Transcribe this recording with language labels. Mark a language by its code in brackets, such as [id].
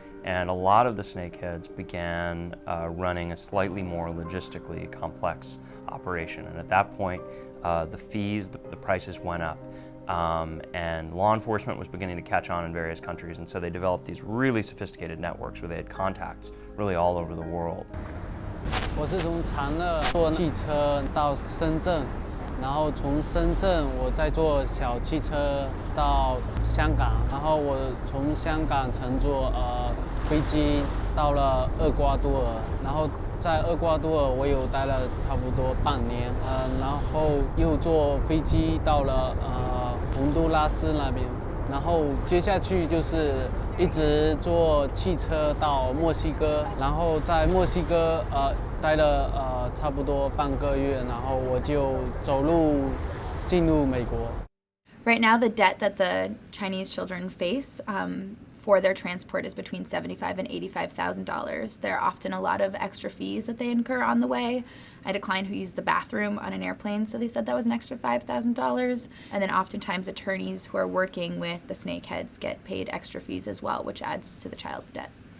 [en] And a lot of the snakeheads began running a slightly more logistically complex operation. And at that point, the fees, the prices went up. And law enforcement was beginning to catch on in various countries. And so they developed these really sophisticated networks where they had contacts really all over the world. [zh] 我是从长乐坐汽车到深圳，然后从深圳我再坐小汽车到香港，然后我从香港乘坐飞机到了厄瓜多尔，然后在厄瓜多尔我有待了差不多半年，然后又坐飞机到了洪都拉斯那边，然后接下去就是一直坐汽车到墨西哥，然后在墨西哥待了差不多半个月，然后我就走路进入美国。 [en] Right now, the debt that the Chinese children face for their transport is between $75,000 and $85,000. There are often a lot of extra fees that they incur on the way. I had a client who used the bathroom on an airplane, so they said that was an extra $5,000. And then oftentimes attorneys who are working with the snakeheads get paid extra fees as well, which adds to the child's debt.